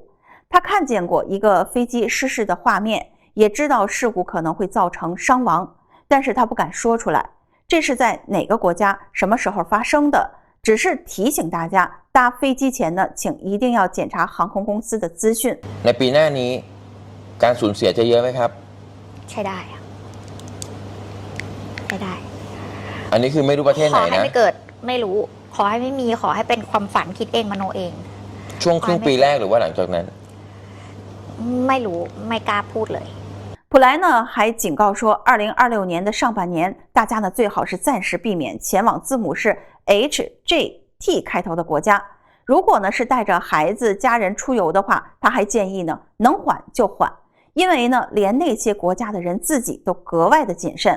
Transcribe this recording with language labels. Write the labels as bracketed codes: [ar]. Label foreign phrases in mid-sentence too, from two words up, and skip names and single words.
[zh] 他看见过一个飞机失事的画面，也知道事故可能会造成伤亡，但是他不敢说出来，这是在哪个国家、什么时候发生的，只是提醒大家，搭飞机前呢，请一定要检查航空公司的资讯。 [th] ในปีหน้านี้การสูญเสียจะเยอะไหมครับ ใช่ได้อะใช่ได้ อันนี้คือไม่รู้ประเทศไหนนะ ขอให้ไม่เกิดไม่รู้ขอให้ไม่มีขอให้เป็นความฝันคิดเองมโนเอง ช่วงครึ่งปีแรกหรือว่าหลังจากนั้น ไม่รู้ไม่กล้าพูดเลย [zh] 普莱呢还警告说，2026年的上半年，大家呢最好是暂时避免前往字母是 HJT 开头的国家。如果呢是带着孩子、家人出游的话，他还建议呢能缓就缓。因为呢，连那些国家的人自己都格外的谨慎。